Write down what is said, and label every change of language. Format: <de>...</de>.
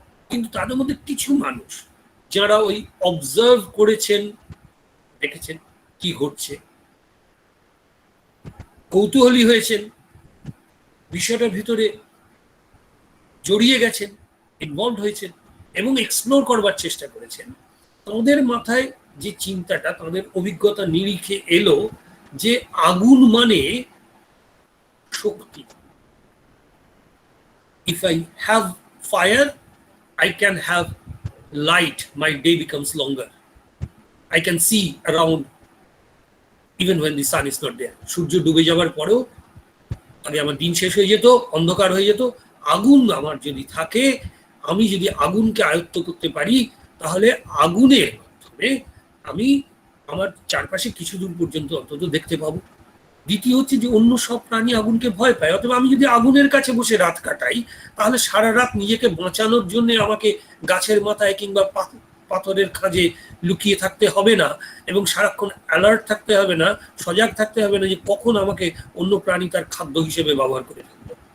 <bn>কিন্তু তাদের মধ্যে কিছু মানুষ যারা ওই অবজার্ভ করেছেন, দেখেছেন কি ঘটছে, কৌতূহলী হয়েছেন, বিষয়টার ভিতরে জড়িয়ে গেছেন, ইনভলভ হয়েছেন এবং এক্সপ্লোর করবার চেষ্টা করেছেন, তাদের মাথায় যে চিন্তাটা, তাদের অভিজ্ঞতা নিরিখে এলো যে আগুন মানে শক্তি।</bn> <en>If I have fire, I can have light, my day becomes longer. I can see around even when the sun is not there.</en> <bn>সূর্য ডুবে যাওয়ার পরেও আগে আমার দিন শেষ হয়ে যেত, অন্ধকার হয়ে যেত। আগুন আমার যদি থাকে, আমি যদি আগুনকে আয়ত্ত করতে পারি, তাহলে আগুনের মাধ্যমে আমি আমার চারপাশে কিছু দূর পর্যন্ত অন্তত দেখতে পাবো। দ্বিতীয় হচ্ছে যে অন্য সব প্রাণী আগুনকে ভয় পায়, অথবা আমি যদি আগুনের কাছে বসে রাত কাটাই, তাহলে সারা রাত নিজেকে বাঁচানোর জন্য আমাকে গাছের মাথায় কিংবা পাথরের খাঁজে লুকিয়ে থাকতে হবে না, এবং সারাক্ষণ অ্যালার্ট থাকতে হবে না, সজাগ থাকতে হবে না যে কখন আমাকে অন্য প্রাণী তার খাদ্য হিসেবে ব্যবহার করে ফেলবে।</bn>